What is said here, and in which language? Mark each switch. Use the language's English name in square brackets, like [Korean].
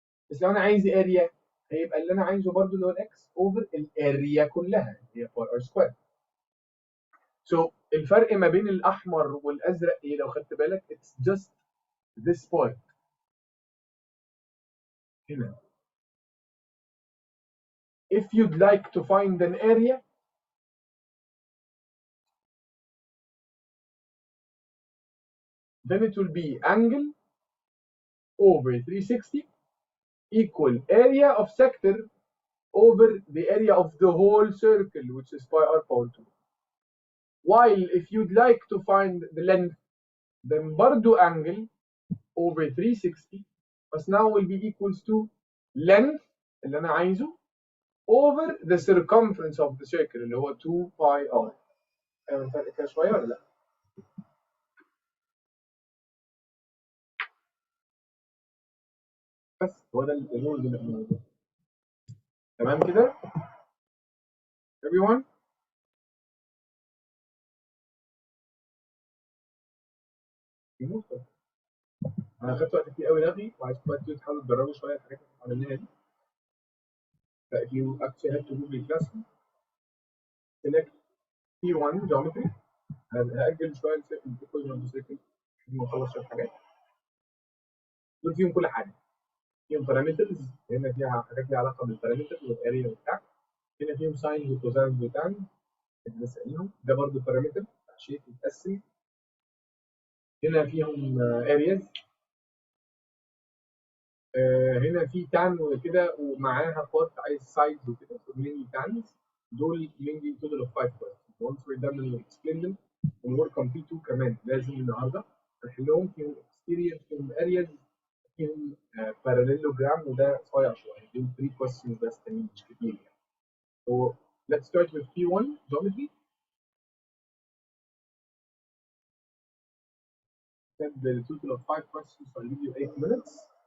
[Arabic] بس لو انا عايز اريا هيبقى اللي انا عايزه برضو اللي هو الاكس اوفر الاريا كلها اللي هي باي ار سكوير. [English] So [Arabic] الفرق ما بين الاحمر والازرق ايه لو خدت بالك؟ [English] It's just this part [Arabic] هنا. [English] If you'd like to find an area then it will be angle over 360 equal area of sector over the area of the whole circle, which is pi r power 2. While if you'd like to find the length then [Arabic] برضو [English] angle over 360 but now will be equals to length [Arabic] اللي انا عايزه [English] over the circumference of the circle [Arabic] اللي هو [English] 2 pi r. [Arabic] فاهم الفرق كده شويه ولا لا؟ بس هو ده الرول اللي احنا بنعمله. تمام كده؟ [English] everyone؟ [Arabic] انا خدت وقت كتير قوي رغي وعايزكم بقى تحاولوا تجربوا شويه الحاجات اللي عملناها دي. ف [English] if you actually have to Google Classroom select P1 geometry. [Arabic] هأجل شويه الإيكويشن اوف سيركل لحد ما اخلص شويه حاجات. دول فيهم كل حاجه. فيهم بارامترز، هنا فيها حاجات ليها علاقه بالبارامتر والاريا وبتاع. هنا فيهم ساينز وكوزاينز وتان اللي بسألهم. ده برضه بارامتر شيء يتقسم. هنا فيهم ارياز. هنا في تان وكده ومعاها بارت عايز سايدز وكده مينلي تانز. دول مينلي توتال اوف 5 questions. [English] once we're done we'll explain them. [Arabic] والورك on P2 كمان لازم النهارده نحلهم. فيهم exterior فيهم areas فيهم parallelogram وده صايع شويه. دول 3 questions بس تانيين مش كتير يعني. [English] So let's start with P1 geometry. Set the total of 5 questions, so I'll give you 8 minutes.